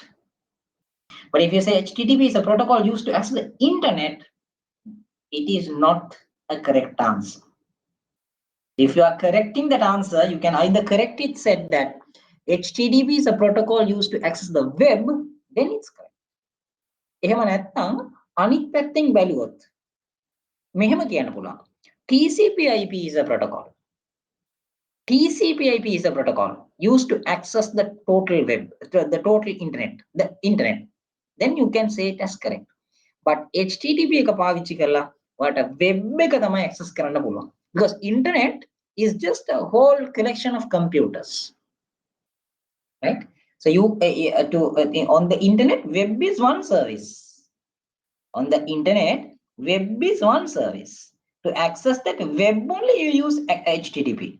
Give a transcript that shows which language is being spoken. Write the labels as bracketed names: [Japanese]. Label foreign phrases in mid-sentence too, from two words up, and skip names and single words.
[English] But if you say HTTP is a protocol used to access the internet, it is not a correct answer. If you are correcting that answer, you can either correct it, said that HTTP is a protocol used to access the web, then it's correct. [Sinhala] එහෙම නැත්නම් අනිත් පැත්තෙන් බැලුවොත් මෙහෙම කියන්න පුළුවන්. [English] TCP/IP is a protocol. TCP/IP is a protocol used to access the total web, the total internet, the internet. Then you can say it as correct. [Sinhala] But HTTP එක පාවිච්චි කරලා ඔයාලට web එක තමයි access කරන්න පුළුවන්. [English] Because internet is just a whole collection of computers, right? So you on the internet, web is one service. On the internet, web is one service. To access that web only, you use HTTP.